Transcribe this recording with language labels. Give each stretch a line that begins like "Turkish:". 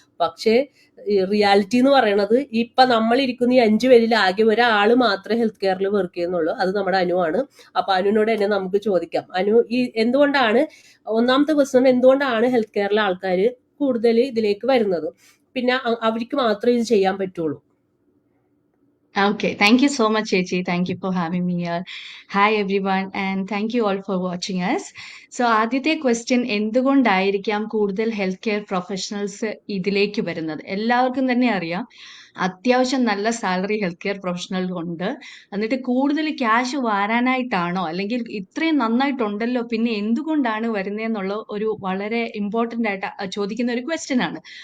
Malayalam: പക്ഷേ റിയാലിറ്റി എന്ന് പറയുന്നത് ഇപ്പൊ നമ്മൾ ഇരിക്കുന്ന ഈ 5 പേരിൽ ആകെ ഒരാൾ മാത്രമേ ഹെൽത്ത് കെയറിൽ വർക്ക് ചെയ്യുന്നുള്ളൂ. അത് നമ്മുടെ അനുവാണ്. അപ്പൊ അനുവിനോട് തന്നെ നമുക്ക് ചോദിക്കാം, അനു ഈ എന്തുകൊണ്ടാണ്, ഒന്നാമത്തെ ക്വസ്റ്റ്യൻ, എന്തുകൊണ്ടാണ് ഹെൽത്ത് കെയറിലെ ആൾക്കാർ കൂടുതൽ ഇതിലേക്ക് വരുന്നത്, പിന്നെ അവർക്ക് മാത്രമേ ഇത് ചെയ്യാൻ പറ്റുള്ളൂ?
English: Okay, thank you so much, Chechi. Thank you for having me here. Hi everyone, and thank you all for watching us.
Malayalam: So, ആദ്യത്തെ ക്വസ്റ്റ്യൻ, എന്തുകൊണ്ടായിരിക്കാം കൂടുതൽ ഹെൽത്ത് കെയർ പ്രൊഫഷണൽസ് ഇതിലേക്ക് വരുന്നത്? എല്ലാവർക്കും തന്നെ അറിയാം, അത്യാവശ്യം നല്ല സാലറി ഹെൽത്ത് കെയർ പ്രൊഫഷണലുണ്ട്. എന്നിട്ട് കൂടുതൽ ക്യാഷ് വാരാനായിട്ടാണോ, അല്ലെങ്കിൽ ഇത്രയും നന്നായിട്ടുണ്ടല്ലോ പിന്നെ എന്തുകൊണ്ടാണ് വരുന്നതെന്നുള്ള ഒരു വളരെ ഇമ്പോർട്ടൻ്റ് ആയിട്ട് ചോദിക്കുന്ന ഒരു ക്വസ്റ്റ്യൻ ആണ്.